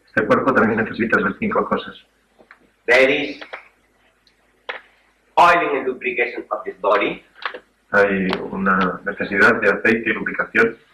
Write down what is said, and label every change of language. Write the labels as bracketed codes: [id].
[es] Este cuerpo también necesita esas 5 cosas. [en] There is oiling and lubrication of this body. [es] Hay una necesidad de aceite y lubricación,